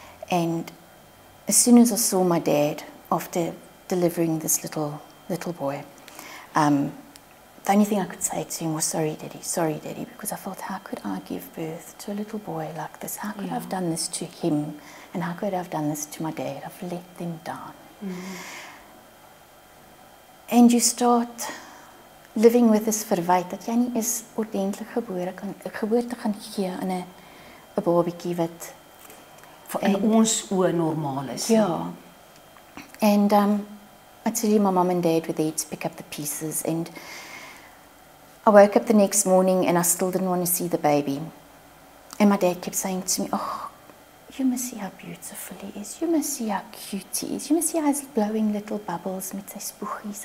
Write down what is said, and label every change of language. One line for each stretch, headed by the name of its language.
English: And as soon as I saw my dad, after delivering this little boy, the only thing I could say to him was, sorry, Daddy, because I felt, how could I give birth to a little boy like this? How could I have done this to him? And how could I have done this to my dad? I've let them down. And you start living with this
Afrikaans: verwyte dat jy nie is ordentlik geboorte gaan gee aan 'n babatjie wat in ons oë normaal is.
English: Yeah. And I tell you, my mum and dad were there to pick up the pieces, and I woke up the next morning and I still didn't want to see the baby. And my dad kept saying to me, oh, you must see how beautiful he is. You must see how cute he is. You must see how he's blowing little bubbles
Afrikaans: met sy spoegies.